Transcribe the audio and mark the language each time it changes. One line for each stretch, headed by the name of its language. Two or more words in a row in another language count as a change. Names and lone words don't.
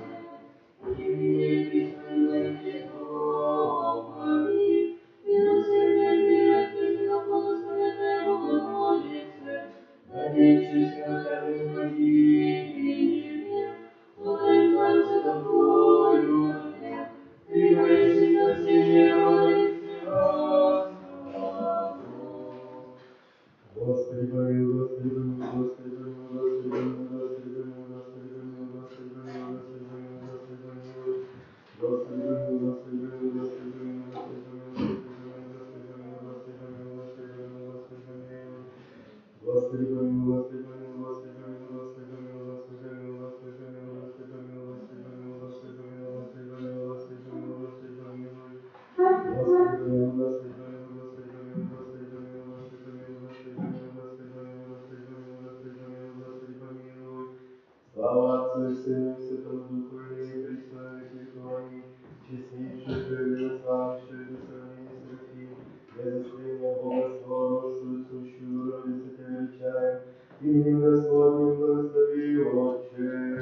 Russian: И присылайте Господи, милосердие отвержено благословенная Богородице, надеющийся на Тебя не погибнет, подай Царство Тобою, Ты воистину спасение рода всего. Господи помилуй, Господи помилуй, Господи помилуй, Господи помилуй, Господи помилуй, Господи помилуй, Господи помилуй, Господи помилуй, Господи помилуй. Господи помилуй, Господи помилуй, Господи помилуй, Господи помилуй, Господи помилуй, Господи помилуй, Господи помилуй, Господи помилуй, Господи помилуй. Господи помилуй, Господи помилуй, Господи помилуй, Господи помилуй, Господи помилуй, Господи помилуй, Господи помилуй, Господи помилуй, Господи помилуй, Господи помилуй, Господи помилуй, Господи помилуй. Господи помилуй, Господи помилуй, Господи помилуй, Господи помилуй, Господи помилуй, Господи помилуй, Господи помилуй, Господи помилуй, Господи помилуй, Господи помилуй. Слава Отцу и Сыну и Святому Духу, и ныне присно во веки веков. Аминь. Честнейшую Твою, славнейшую без сравнения Серафим, без искрения Бога своросшую, сущую Богородицу Тебя величаем, именем Господним благослови, Отче.